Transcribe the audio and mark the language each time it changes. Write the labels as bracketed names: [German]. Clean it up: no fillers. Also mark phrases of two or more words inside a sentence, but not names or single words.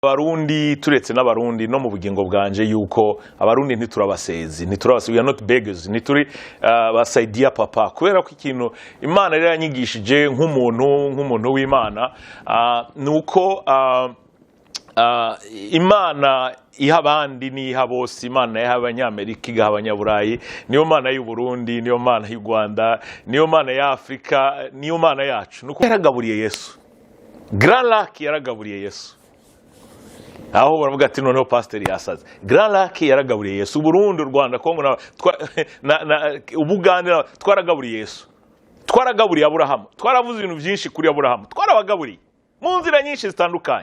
[Rundi] Abarundi turetse n'abarundi no mu bugingo bwanje yuko abarundi ntiturabasezi [English] we are not beggars [Rundi] ntituri basaidia papa kubera ko ikintu Imana rero yanyigishije nk'umuntu w'Imana nuko Imana iha abandi niha bose. Imana iha abanyamerika igaha abanyaburayi, niyo Mana y'u Burundi, niyo Mana y'u Rwanda, niyo Mana ya Afrika, niyo Mana yacu. Nuko yaragaburiye Yesu, Grand Lac yaragaburiye Yesu. Aho baravuga ati noneho pastor yasaze. Grand Lac yaragaburiye Yesu, Burundi, Rwanda, Kongo na Ubuganda twaragaburiye Yesu. Twaragaburiye Aburahamu, twaravuze ibintu byinshi kuri Aburahamu, twarabagaburiye mu nzira nyinshi zitandukanye.